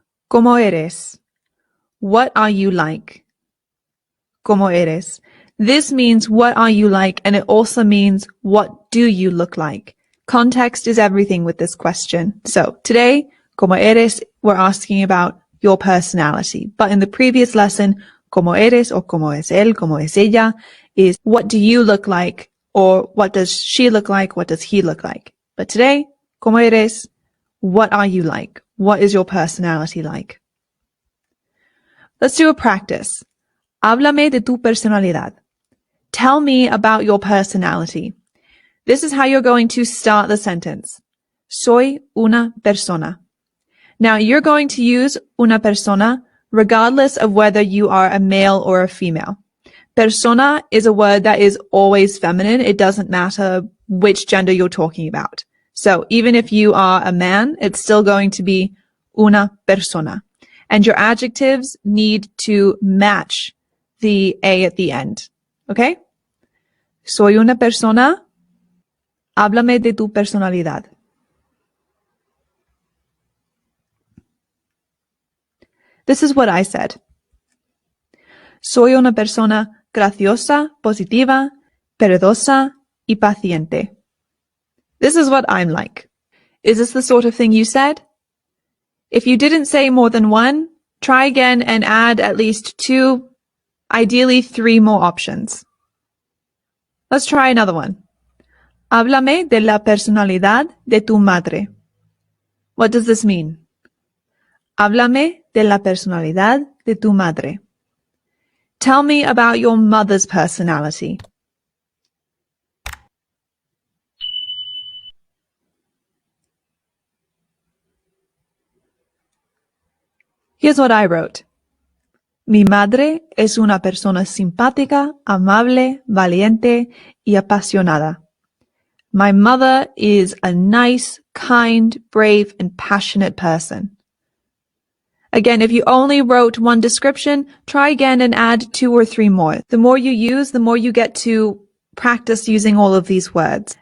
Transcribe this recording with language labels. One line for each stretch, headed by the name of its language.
Spanish: ¿Cómo eres?
English: What are you like?
Spanish: ¿Cómo eres?
English: This means what are you like, and it also means what do you look like. Context is everything with this question. So today,
Spanish: ¿cómo eres?
English: We're asking about your personality. But in the previous lesson,
Spanish: ¿cómo eres?
English: Or
Spanish: ¿cómo es él? ¿Cómo es ella?
English: Is what do you look like? Or what does she look like? What does he look like? But today,
Spanish: ¿cómo eres?
English: What are you like? What is your personality like? Let's do a practice.
Spanish: Háblame de tu personalidad.
English: Tell me about your personality. This is how you're going to start the sentence.
Spanish: Soy una persona.
English: Now you're going to use una persona regardless of whether you are a male or a female. Persona is a word that is always feminine. It doesn't matter which gender you're talking about. So even if you are a man, it's still going to be una persona. And your adjectives need to match the A at the end. Okay?
Spanish: Soy una persona. Háblame de tu personalidad.
English: This is what I said.
Spanish: Soy una persona graciosa, positiva, perezosa y paciente.
English: This is what I'm like. Is this the sort of thing you said? If you didn't say more than one, try again and add at least 2, ideally 3 more options. Let's try another one.
Spanish: Háblame de la personalidad de tu madre.
English: What does this mean?
Spanish: Háblame de la personalidad de tu madre.
English: Tell me about your mother's personality. Here's what I wrote.
Spanish: Mi madre es una persona simpática, amable, valiente y apasionada.
English: My mother is a nice, kind, brave, and passionate person. Again, if you only wrote one description, try again and add 2 or 3 more. The more you use, the more you get to practice using all of these words.